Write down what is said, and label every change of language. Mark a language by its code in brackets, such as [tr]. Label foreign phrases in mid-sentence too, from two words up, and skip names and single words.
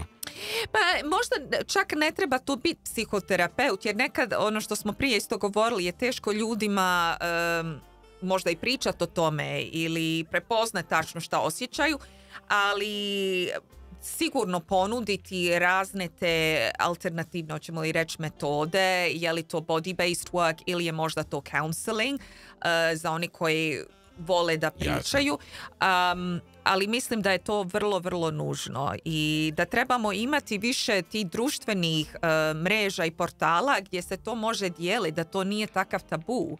[bs] Pa možda čak ne treba tu biti psihoterapeut, jer nekad ono što smo prije isto govorili je teško ljudima možda i pričati o tome ili prepoznati tačno šta osjećaju, ali sigurno ponuditi razne te alternativne, hoćemo li reći, metode, je li to [en] body-based work [bs] ili je možda to counseling za oni koji vole da pričaju. Ali mislim da je to vrlo, vrlo nužno i da trebamo imati više tih društvenih mreža i portala gdje se to može dijeliti, da to nije takav tabu.